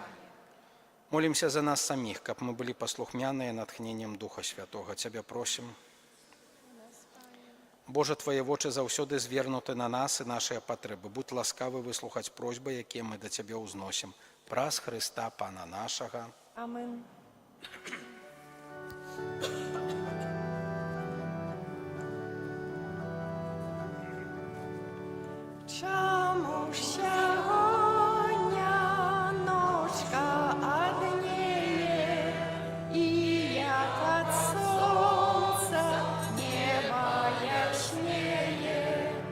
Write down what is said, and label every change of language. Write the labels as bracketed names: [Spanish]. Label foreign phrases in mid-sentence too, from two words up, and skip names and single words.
[Belarusian] Молімся за нас саміх, каб мы былі паслухмяныя натхненнем Духа Святога. Цябе просім. Божа, Твае вочы заўсёды звернуты на нас і нашыя патрэбы. Будь ласкавы выслухаць просьбы, якія мы да Цябе ўзносім. Праз Хрыста, Пана нашага. Амин. [Ukrainian] Чому ж сьогодня ночка одніє, і як от сонця небо ясніє?